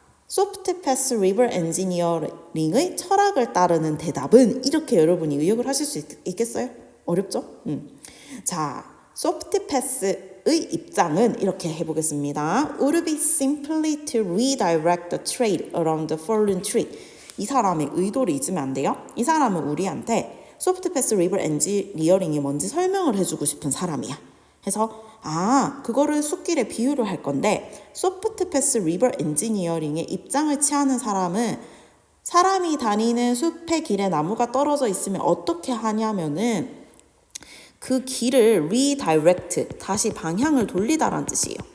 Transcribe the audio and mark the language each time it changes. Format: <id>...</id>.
<ko>Soft Path River Engineering의 철학을 따르는 대답은 이렇게 여러분이 의역을 하실 수 있겠어요? 어렵죠? 자, Soft Path의 입장은 이렇게 해보겠습니다.</ko> <en>Would be simply to redirect the trade around the fallen tree.</en> <ko>이 사람의 의도를 잊으면 안 돼요. 이 사람은 우리한테 Soft Path River Engineering이 뭔지 설명을 해주고 싶은 사람이야. 해서 그거를 숲길에 비유를 할 건데 Soft Path River Engineering의 입장을 취하는 사람은 사람이 다니는 숲의 길에 나무가 떨어져 있으면 어떻게 하냐면은 그 길을 redirect, 다시 방향을 돌리다라는 뜻이에요.</ko>